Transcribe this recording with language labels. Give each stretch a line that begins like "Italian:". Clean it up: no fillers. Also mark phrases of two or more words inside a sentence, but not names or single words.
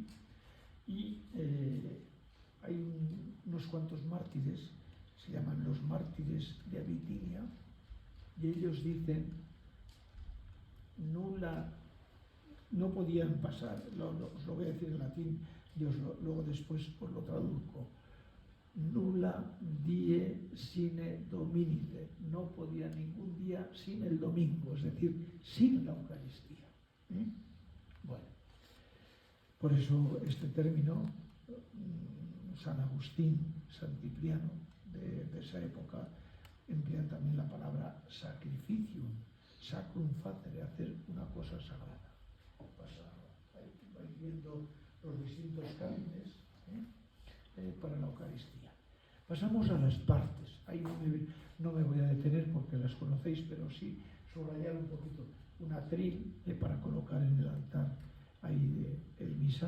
Spanish: Y hay unos cuantos mártires, se llaman los mártires de Abitinia, y ellos dicen, no podían pasar, os lo voy a decir en latín, y luego después os lo traduzco.
Latin: Nulla die sine dominice,
Spanish: no podía ningún día sin el domingo, es decir, sin la Eucaristía. Bueno, por eso este término, San Agustín, San Cipriano, de esa época, emplean también la palabra sacrificium,
Latin: sacrum facere,
Spanish: hacer una cosa sagrada. Vais viendo los distintos cánones para la Eucaristía. Pasamos a las partes. Ahí no me voy a detener porque las conocéis, pero sí subrayar un poquito. Un atril para colocar en el altar ahí el misal.